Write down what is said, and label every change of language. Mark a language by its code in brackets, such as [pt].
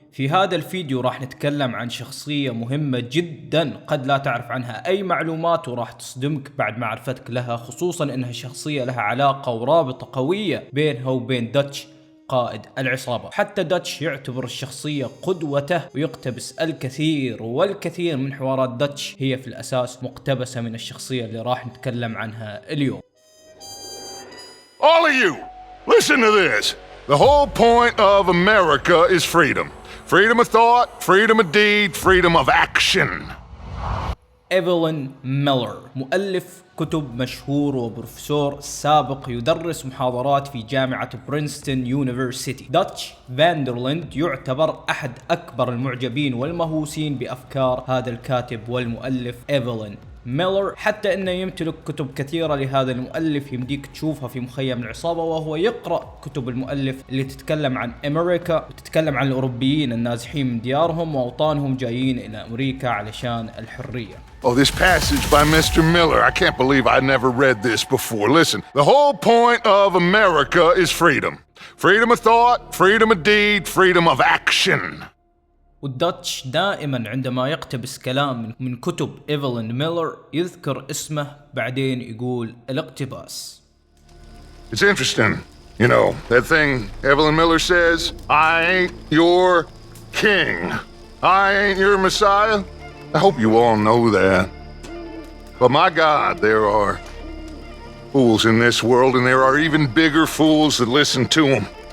[ar] في هذا الفيديو راح نتكلم عن شخصية مهمة جدا قد لا تعرف عنها أي معلومات، وراح تصدمك بعد معرفتك لها، خصوصا أنها شخصية لها علاقة ورابطة قوية بينها وبين داتش قائد العصابة. حتى داتش يعتبر الشخصية قدوته ويقتبس الكثير والكثير من حوارات داتش هي في الأساس مقتبسة من الشخصية اللي راح نتكلم عنها اليوم. [en] All of you, listen to this. The whole point of America is freedom. Freedom of thought, freedom of deed, freedom of action. [ar] إيفلين ميلر مؤلف كتب مشهور وبروفيسور سابق يدرس محاضرات في جامعة برينستون يونيفرسيتي. داتش فاندرلاند يعتبر أحد أكبر المعجبين والمهووسين بأفكار هذا الكاتب والمؤلف إيفلين ميلر، حتى انه يمتلك كتب كثيرة لهذا المؤلف يمديك تشوفها في مخيم العصابة، وهو يقرأ كتب المؤلف اللي تتكلم عن امريكا وتتكلم عن الاوروبيين النازحين من ديارهم واوطانهم جايين الى امريكا علشان الحرية. [en] Oh, this passage by Mr. Miller, I can't believe I never read this before. Listen, the whole point of America is freedom. Freedom of thought, freedom of deed, freedom of action. [ar] والداتش دائما عندما يقتبس كلام من كتب إيفلين ميلر يذكر اسمه بعدين يقول الاقتباس. [en] It's interesting, you know, that thing Evelyn Miller says, I ain't your king. I ain't your messiah. I hope you all know that. But my God, there are fools in this world, and there are even bigger fools that listen to them.